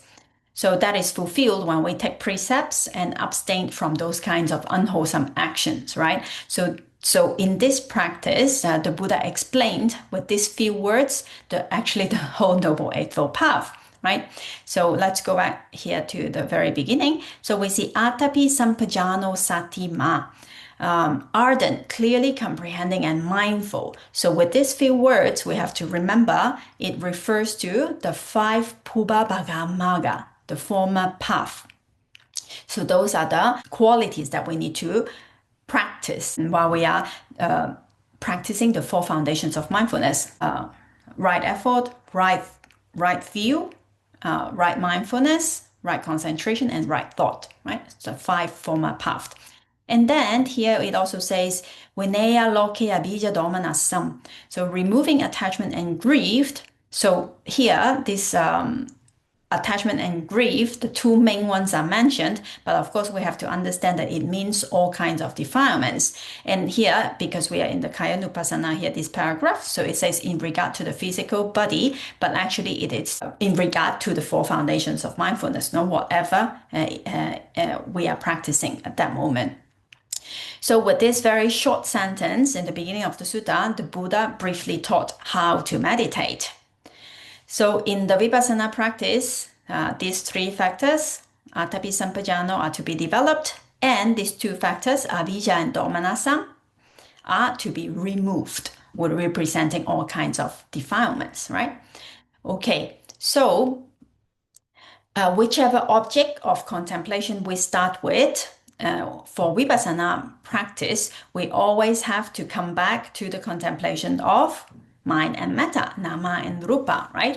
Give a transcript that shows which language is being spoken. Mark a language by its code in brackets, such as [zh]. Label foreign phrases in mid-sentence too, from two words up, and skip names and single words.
[en] So that is fulfilled when we take precepts and abstain from those kinds of unwholesome actions, right? So in this practice, the Buddha explained with these few words, actually the whole Noble Eightfold Path, right? So let's go back here to the very beginning. So we see [pi] atapi sampajano satima. [en] Ardent, clearly comprehending, and mindful. So with these few words, we have to remember it refers to the five [pi] Pubbabhaga Magga, [en] the former path. So those are the qualities that we need to practice while we are practicing the four foundations of mindfulness. Right effort, right view, right mindfulness, right concentration, and right thought, right? So five former paths. And then here it also says, [pi] Vinaya loke abhija domanasam. [en] So removing attachment and grief. So here, this attachment and grief, the two main ones are mentioned, but of course we have to understand that it means all kinds of defilements. And here, because we are in the Caraṇapālī here, this paragraph, so it says in regard to the physical body, but actually it is in regard to the four foundations of mindfulness, no, whatever we are practicing at that moment. So with this very short sentence in the beginning of the sutta, the Buddha briefly taught how to meditate. So in the vipassana practice, these three factors, [pi] atapi sampajano, [en] are to be developed, and these two factors, avijja and domanassa, are to be removed, representing all kinds of defilements, right? Okay, so whichever object of contemplation we start with, for vipassana practice, we always have to come back to the contemplation of mind and matter, nama and rupa, right?